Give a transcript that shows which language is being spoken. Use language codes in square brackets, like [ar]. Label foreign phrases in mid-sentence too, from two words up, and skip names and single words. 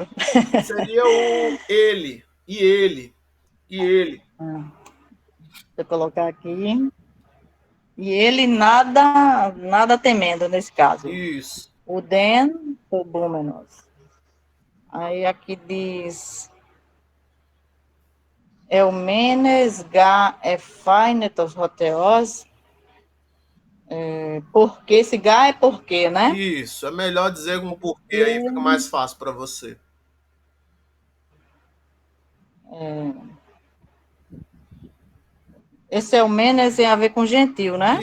[pt] seria o ele, e ele, e ele. Deixa eu colocar aqui. E ele nada temendo nesse caso. Isso. [el] οὐ δὲν φοβούμενος. [pt] Aí aqui diz, [el] εὐμενὴς γὰρ ἐφαίνετο ὁ θεός. [pt] Porque esse ga é porque, né? Isso. É melhor dizer um porquê aí, fica E, mais fácil para você. esse Eumenes tem a ver com gentil, né?